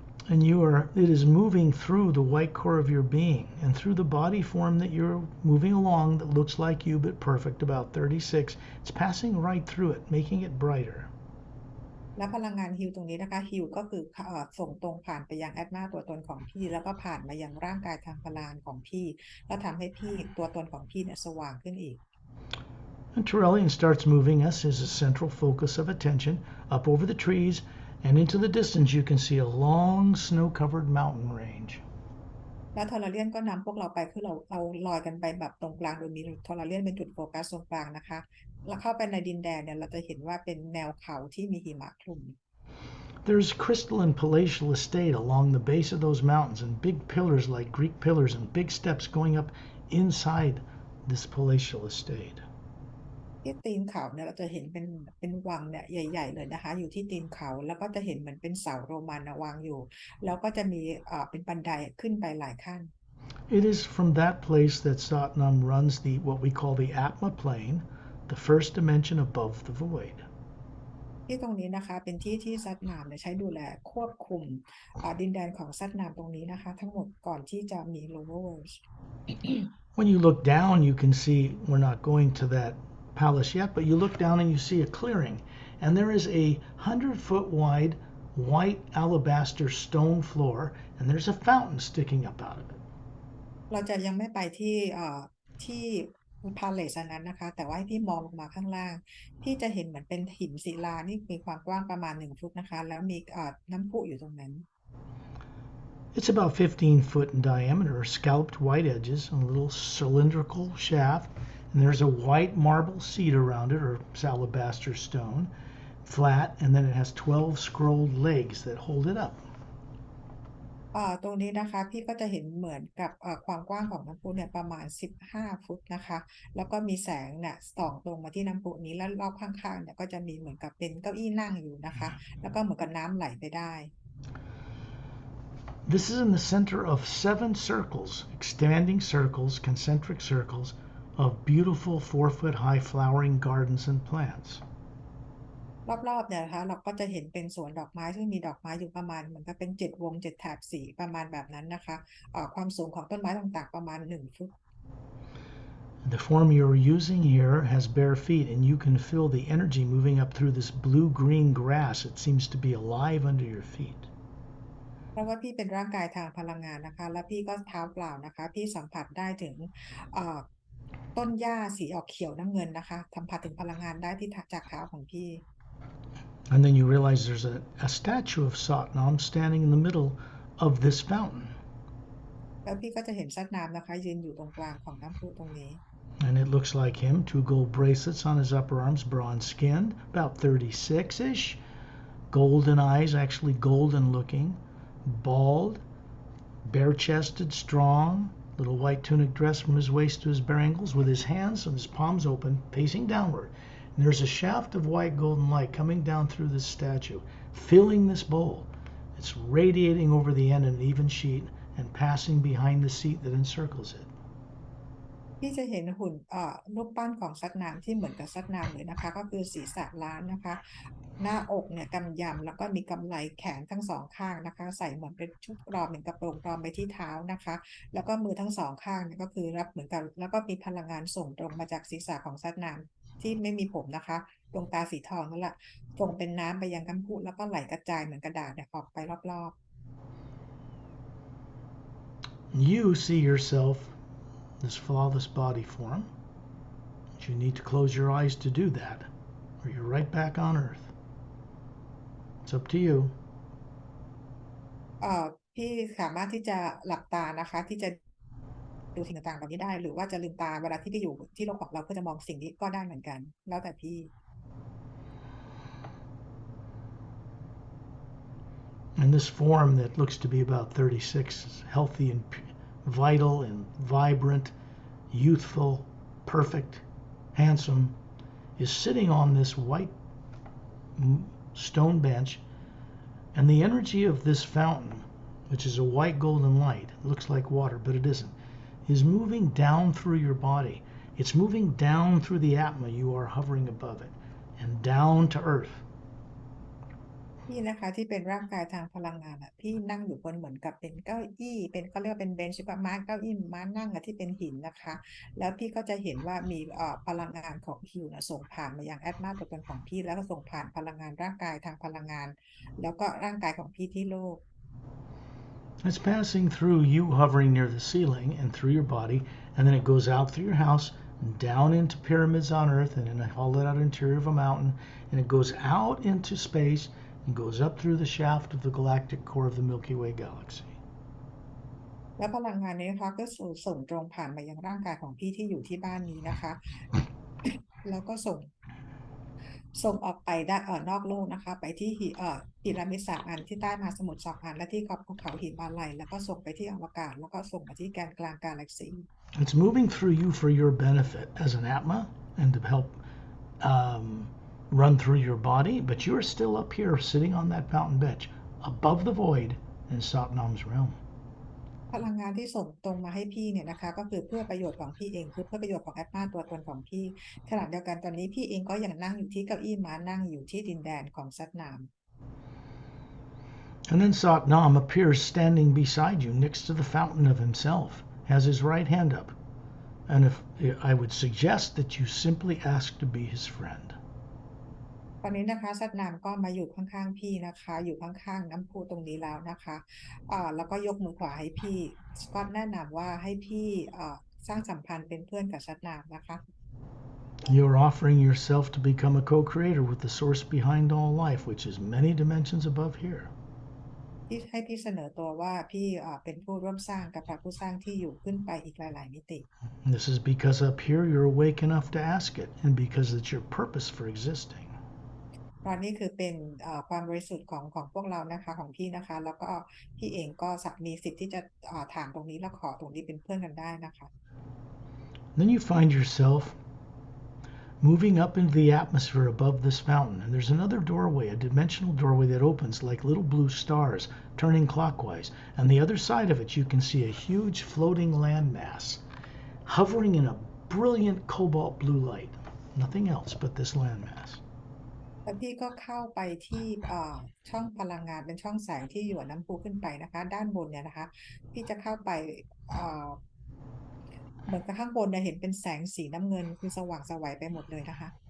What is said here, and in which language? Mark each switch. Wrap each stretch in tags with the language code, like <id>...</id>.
<en>And it is moving through the white core of your being and through the body form that you're moving along that looks like you but perfect, about 36. It's passing right through it, making it brighter.</en> <th>และพลังงานฮิวตรงนี้นะคะฮิวก็คือส่งตรงผ่านไปยังแอตมาตัวตนของพี่แล้วก็ผ่านมายังร่างกายทางพลังของพี่แล้วทำให้พี่ตัวตนของพี่เนี่ยสว่างขึ้นอีก</th> <en>And Turelian starts moving us as a central focus of attention up over the trees, and into the distance you can see a long snow-covered mountain range.</en> <th>แล้วทอร์เรียนก็นำพวกเราไปคือเราลอยกันไปแบบตรงกลางโดยมีทอร์เรียนเป็นจุดโฟกัสตรงกลางนะคะแล้วเข้าไปในดินแดนเนี่ยเราจะเห็นว่าเป็นแนวเขาที่มีหิมะคลุม</th> <en>There's crystalline palatial estate along the base of those mountains, and big pillars like Greek pillars and big steps going up inside this palatial estate.</en> <th>ที่ตีนเขาเนี่ยเราจะเห็นเป็นวังเนี่ยใหญ่ๆเลยนะคะอยู่ที่ตีนเขาแล้วก็จะเห็นเหมือนเป็นเสาโรมันวางอยู่แล้วก็จะมีเป็นบันไดขึ้นไปหลายขั้น</th> <en>It is from that place that Satnam runs what we call the Atma plane, the first dimension above the void.</en> <th>ที่ตรงนี้นะคะเป็นที่ซัดนามใช้ดูแลควบคุมดินแดนของซัดนามตรงนี้นะคะทั้งหมดก่อนที่จะมี</th> <en>lower world. When you look down, you can see we're not going to that palace yet, but you look down and you see a clearing, and there is a 100-foot wide white alabaster stone floor, and there's a fountain sticking up out of it.</en> <th>เราจะยังไม่ไปที่พาเลสนั้นนะคะแต่ว่าให้พี่มองลงมาข้างล่างพี่จะเห็นเหมือนเป็นหินศิลานี่มีความกว้างประมาณ1 ฟุตนะคะแล้วมีน้ำพุอยู่ตรงนั้น</th> <en>It's about 15 foot in diameter, scalloped white edges, and a little cylindrical shaft, and there's a white marble seat around it, or alabaster stone, flat, and then it has 12 scrolled legs that hold it up.</en> <th>ตรงนี้นะคะพี่ก็จะเห็นเหมือนกับความกว้างของน้ำพุเนี่ยประมาณ15 ฟุตนะคะแล้วก็มีแสงเนี่ยส่องตรงมาที่น้ำพุนี้แล้วรอบข้างๆเนี่ยก็จะมีเหมือนกับเป็นเก้าอี้นั่งอยู่นะคะแล้วก็เหมือนกับน้ำไหลไปได้</th> <en>This is in the center of 7 circles, expanding circles, concentric circles, of beautiful 4-foot high flowering gardens and plants.</en> <th>รอบๆเนี่ยนะคะเราก็จะเห็นเป็นสวนดอกไม้ซึ่งมีดอกไม้อยู่ประมาณเหมือนกับเป็น7 วง 7 แถบสีประมาณแบบนั้นนะคะความสูงของต้นไม้ต่างๆประมาณ1 ฟุต</th> <en>The form you're using here has bare feet, and you can feel the energy moving up through this blue-green grass. It seems to be alive under your feet.</en> <th>เพราะว่าพี่เป็นร่างกายทางพลังงานนะคะแล้วพี่ก็เท้าเปล่านะคะพี่สัมผัสได้ถึงต้นหญ้าสีออกเขียวน้ำเงินนะคะสัมผัสถึงพลังงานได้ที่จากเท้าของพี่</th> <en>And then you realize there's a statue of Satnam standing in the middle of this fountain.</en> <th>แล้วพี่ก็จะเห็นซัดน้ำนะคะยืนอยู่ตรงกลางของน้ำพุตรงนี้</th> <en>And it looks like him, 2 gold bracelets on his upper arms, bronze skinned, about 36-ish, golden eyes, actually golden looking, bald, bare-chested, strong, little white tunic dress from his waist to his bare ankles, with his hands and his palms open, facing downward. And there's a shaft of white golden light coming down through this statue, filling this bowl. It's radiating over the end in an even sheet and passing behind the seat that encircles it.</en> <th>พี่จะเห็นหุ่นรูปปั้นของซัดน้ำที่เหมือนกับซัดน้ำเลยนะคะก็คือศีรษะล้านนะคะหน้าอกเนี่ยกำยำแล้วก็มีกำไลแขนทั้งสองข้างนะคะใส่เหมือนเป็นชุดกรอมเหมือนกระโปรงกรอมไปที่เท้านะคะแล้วก็มือทั้งสองข้างเนี่ยก็คือรับเหมือนกันแล้วก็มีพลังงานส่งตรงมาจากศีรษะของซัดน้ำที่ไม่มีผมนะคะดวงตาสีทองนั่นแหละส่งเป็นน้ำไปยังน้ำพุแล้วก็ไหลกระจายเหมือนกระดาษเนี่ยออกไปรอบ</th> <en>You see yourself, this flawless body form. You need to close your eyes to do that, or you're right back on Earth. It's up to you.</en> <th>พี่สามารถที่จะหลับตานะคะที่จะดูสิ่งต่างๆแบบนี้ได้หรือว่าจะลืมตาเวลาที่ไปอยู่ที่โลกของเราเพื่อจะมองสิ่งนี้ก็ได้เหมือนกันแล้วแต่พี่</th> <en>And this form that looks to be about 36 is healthy and vital and vibrant, youthful, perfect, handsome, is sitting on this white stone bench, and the energy of this fountain, which is a white golden light, it looks like water, but it isn't, is moving down through your body. It's moving down through the Atma. You are hovering above it, and down to earth.</en> <th>พี่นะคะที่เป็นร่างกายทางพลังงานอ่ะพี่นั่งอยู่บนเหมือนกับเป็นเก้าอี้เป็นเขาเรียกว่าเป็นเบนช์กับม้าเก้าอี้ม้านั่งอะที่เป็นหินนะคะแล้วพี่ก็จะเห็นว่ามีพลังงานของฮิวนะส่งผ่านมายังแอดมาตัวตนของพี่แล้วก็ส่งผ่านพลังงานร่างกายทางพลังงานแล้วก็ร่างกายของพี่ที่โลก</th> <en>It's passing through you hovering near the ceiling and through your body, and then it goes out through your house and down into pyramids on earth and in a hollowed out interior of a mountain, and it goes out into space and goes up through the shaft of the galactic core of the Milky Way galaxy.</en> <th>และพลังงานนี้นะคะก็ส่งตรงผ่านมายังร่างกายของพี่ที่อยู่ที่บ้านนี้นะคะแล้วก็ส่งออกไปได้นอกโลกนะคะไปที่พีระมิด3 อันที่ใต้มหาสมุทร2 อันและที่ขอบภูเขาหิมาลัยแล้วก็ส่งไปที่อวกาศแล้วก็ส่งมาที่แกนกลางกาแล็กซี</th> <en>It's moving through you for your benefit as an Atma and to help run through your body, but you're still up here sitting on that fountain bench above the void in Satnam's realm.</en> <th>พลังงานที่ส่งตรงมาให้พี่เนี่ยนะคะก็คือเพื่อประโยชน์ของพี่เองคือเพื่อประโยชน์ของแอดมาตัวตนของพี่ขณะเดียวกันตอนนี้พี่เองก็ยังนั่งอยู่ที่เก้าอี้ม้านั่งอยู่ที่ดินแดนของซัดนาม</th> <en>And then Satnam appears standing beside you next to the fountain of himself, has his right hand up. And if I would suggest that you simply ask to be his friend.</en> <th>ตอนนี้นะคะซัดนามก็มาอยู่ข้างๆพี่นะคะอยู่ข้างๆน้ำพุตรงนี้แล้วนะคะแล้วก็ยกมือขวาให้พี่สกอตแนะนำว่าให้พี่สร้างสัมพันธ์เป็นเพื่อนกับซัดนามนะคะ</th> <en>You're offering yourself to become a co-creator with the source behind all life, which is many dimensions above here.</en> <th>ที่ให้พี่เสนอตัวว่าพี่เป็นผู้ร่วมสร้างกับพระผู้สร้างที่อยู่ขึ้นไปอีกหลายๆมิติ</th> <en>This is because up here you're awake enough to ask it, and because it's your purpose for existing.</en> <th>ตอนนี้คือเป็นความบริสุทธิ์ของพวกเรานะคะของพี่นะคะแล้วก็พี่เองก็มีสิทธิ์ที่จะถามตรงนี้และขอตรงนี้เป็นเพื่อนกันได้นะคะ</th> <en>Then you find yourself moving up into the atmosphere above this fountain, and there's another doorway, a dimensional doorway that opens like little blue stars turning clockwise. On the other side of it you can see a huge floating landmass hovering in a brilliant cobalt blue light. Nothing else but this landmass.</en> <th>แล้วพี่ก็เข้าไปที่ช่องพลังงานเป็นช่องแสงที่อยู่น้ำพุขึ้นไปนะคะด้านบนเนี่ยนะคะพี่จะเข้าไปเหมือนกับข้างบนเนี่ยเห็นเป็นแสงสีน้ำเงินคือสว่างไสวไปหมดเลยนะคะ</th>